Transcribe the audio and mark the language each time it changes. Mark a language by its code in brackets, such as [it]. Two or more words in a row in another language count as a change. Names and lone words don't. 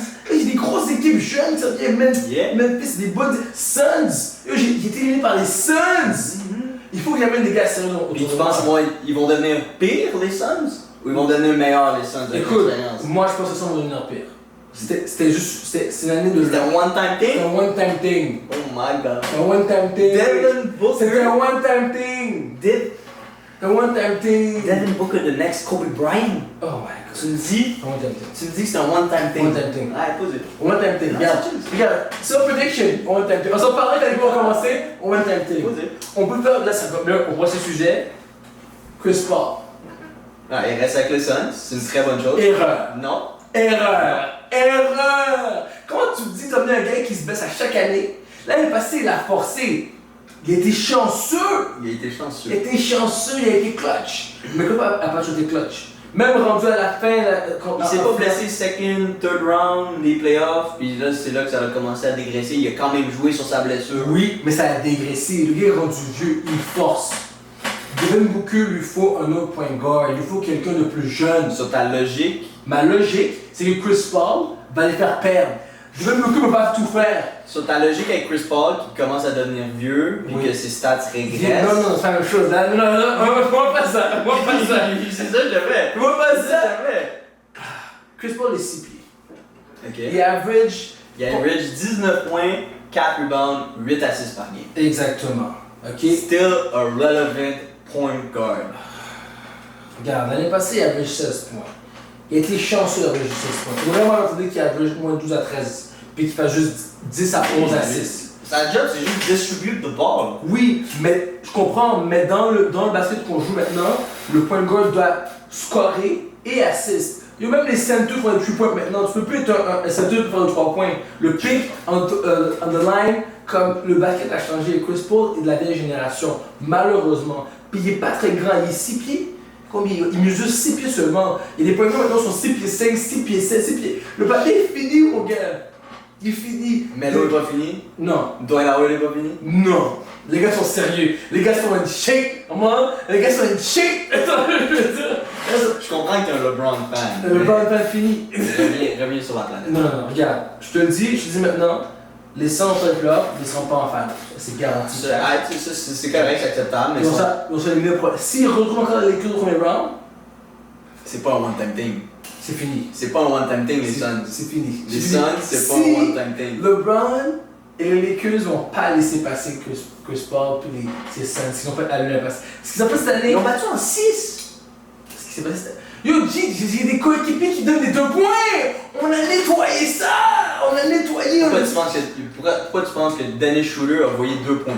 [fr] J'ai des grosses équipes jeunes, ça vient Memphis, des bonnes Suns! J'ai été éliminé par les Suns! Il faut qu'il y amène des gars sérieux. Puis tu penses qu'ils vont devenir pires, les Suns? Ou ils vont devenir meilleurs, les Suns? Écoute, moi je pense que ça va devenir pire. C'était juste, c'est une année de... C'était un [en] one-time thing? [fr] C'était un [en] one-time thing. Oh my god. [fr] Un [en] one-time thing. [fr] Devin Booker. C'était un [en] one-time thing. [fr] Un [en] one-time thing. Devin Booker, the next Kobe Bryant. Oh my god. [fr] Tu me dis? Un [en] one-time thing. [fr] Tu me dis que c'est un [en] one-time thing. One-time thing. [fr] Ah, pose-le. [en] One-time thing. Regarde. So prediction. One-time thing. [fr] On s'en parlait quand les cours ont commencé. [en] One-time thing. [fr] On peut faire, là, on voit ce sujet. Chris Paul. Ah, il reste avec les Suns, c'est une très bonne chose. Erreur. Non. Erreur! Comment tu me dis d'amener un gars qui se baisse à chaque année? L'année passée, il a forcé. Il a été chanceux. Il a été chanceux. Il a été clutch. Mais comment a pas été clutch? Même rendu à la fin... il s'est pas blessé [en] second, third round [fr] des playoffs, puis là c'est là que ça a commencé à dégraisser. Il a quand même joué sur sa blessure. Oui, mais ça a dégraissé. Le gars est rendu vieux, il force. Devin Booker lui faut un autre [en] point guard. [fr] Il lui faut quelqu'un de plus jeune. Sur ta logique... Ma logique, c'est que Chris Paul va les faire perdre. Devin Booker ne peut pas tout faire. Sur ta logique avec Chris Paul qui commence à devenir vieux et que ses stats régressent. Non, c'est la même chose. Non, moi pas ça. C'est ça que j'avais. Moi pas ça. Chris Paul est 6 pieds. Ok. Il average 19 points, 4 rebounds, 8 assists par game. Exactement. Ok? [en] Still a relevant point guard. [fr] Regarde, l'année passée, il average 16 points. Il a été chanceux d'average 16 points. Il faut vraiment entendre qu'il average moins 12 à 13. Puis qu'il fait juste 10 à 11 à 6. Sa job, c'est juste [en] distribute the ball. [fr] Oui, mais je comprends, mais dans le basket qu'on joue maintenant, le [en] point guard [fr] doit scorer et assist. Il y a même les centers font des 3 points maintenant. Tu peux plus être un center pour faire des 3 points. [en] Le pick on the line, [fr] comme le basket a changé, Chris Paul est de la vieille génération, malheureusement. Puis il est pas très grand, il est 6 pieds. Combien il mesure 6 pieds seulement. Et les points guards maintenant sont 6 pieds 5, 6 pieds 7, 6 pieds. Le papier est fini, mon gars. Il est fini. Melo est pas fini? Non. Dwight Howard est pas fini? Non. Les gars sont sérieux. Les gars sont [en] in shape. [fr] Comment? Les gars sont [en] in shape. [fr] Attends, je veux dire. Je comprends que t'es un LeBron fan. Le ball pas fini. Reviens sur la planète. Non, regarde. Je te le dis maintenant. Les 100 en playoff, ils ne seront pas en finale. C'est garanti. C'est correct, c'est acceptable, mais ils sont éliminés pour. S'ils retrouvent encore les Lakers au premier round, c'est pas un [en] one-time thing. [fr] C'est fini. C'est pas un [en] one-time thing, [fr] les Suns. C'est fini. Les Suns, c'est pas un [en] one-time thing. [fr] LeBron et les Lakers vont pas laisser passer Chris Paul et ces Suns. Ils ont fait à l'année passée. Ce qu'ils ont fait cette année. Ils ont battu en 6. Ce qui s'est passé cette année. Yo, j'ai des coéquipiers qui donnent des 2 points! On a nettoyé ça! On a nettoyé! Pourquoi tu penses que Dennis Schroeder a envoyé 2 points?